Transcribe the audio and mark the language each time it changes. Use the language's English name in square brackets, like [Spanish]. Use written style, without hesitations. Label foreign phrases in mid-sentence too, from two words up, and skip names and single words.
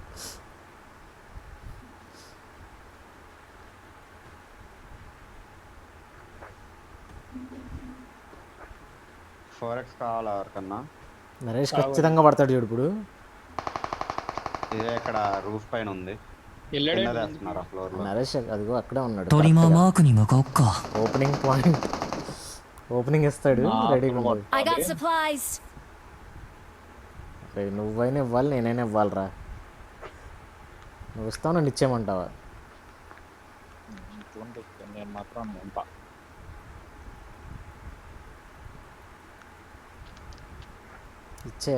[English] four x [Telugu] కావాలా ఎవరికన్నా? నరేష్ ఖచ్చితంగా పడతాడు చూడు ఇప్పుడు. ఇదే ఇక్కడ రూఫ్ పైన ఉంది. వెళ్ళాడు కింద వేస్తున్నారు ఆ ఫ్లోర్ లో. నరేష్ అదిగో అక్కడే ఉన్నాడు. [Japanese] トリマーマークに向かおっか。 [English] opening point, [Telugu] ఓపెనింగ్ ఇస్తాడు రెడీగా ఉంది. [English] I got supplies. [Telugu] రేయ్, నువ్వైనా ఇవ్వాలి నేనైనా ఇవ్వాలిరా. నువ్వు ఇస్తావు నన్ను ఇచ్చేయమంటావా? చూడండి, నేను మాత్రం ఎంత ఇచ్చే